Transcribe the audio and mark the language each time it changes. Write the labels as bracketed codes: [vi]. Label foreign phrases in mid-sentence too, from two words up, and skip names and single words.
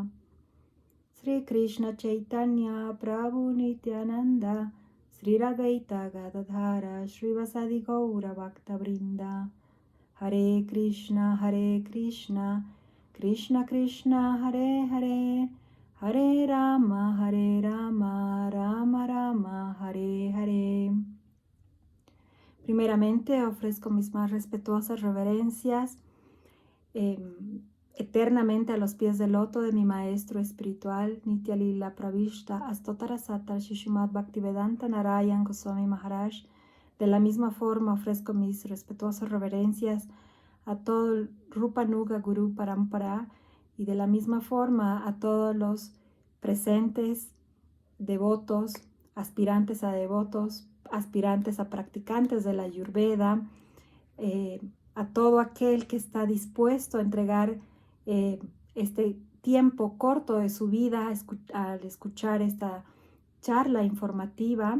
[es] Sri Krishna Chaitanya Prabhu Nityananda Sri Radhaita Gadadhara Srivasadi Gaura Bhakta Vrinda. Hare Krishna Krishna Krishna Hare Hare, Hare Rama Rama Rama Hare Hare. Primeramente ofrezco mis más respetuosas reverencias eternamente a los pies del loto de mi maestro espiritual Nitya Lila Pravishta Astotara Satar Shishimad Bhaktivedanta Narayan Goswami Maharaj. De la misma forma ofrezco mis respetuosas reverencias a todo el Rupa Nuga Guru Parampara, y de la misma forma a todos los presentes, devotos, aspirantes a devotos, aspirantes a practicantes de la Ayurveda, a todo aquel que está dispuesto a entregar este tiempo corto de su vida al escuchar esta charla informativa.